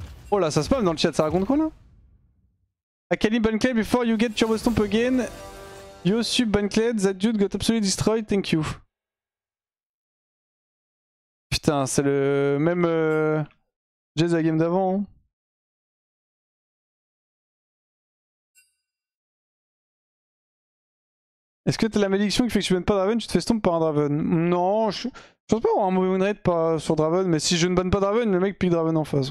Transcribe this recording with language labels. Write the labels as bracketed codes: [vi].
[fr] Oh là, ça spam dans le chat, ça raconte quoi là? [en] Akali Bancled before you get Turbo Stomp again. Yo sub Bancled, that dude got absolutely destroyed, thank you. [fr] Putain, c'est le même Jazz de la game d'avant. Hein. Est-ce que t'as la malédiction qui fait que tu bannes pas Draven, tu te fais stomp par un Draven? Non, je pense pas avoir un mauvais win rate pas sur Draven, mais si je ne banne pas Draven, le mec pique Draven en face.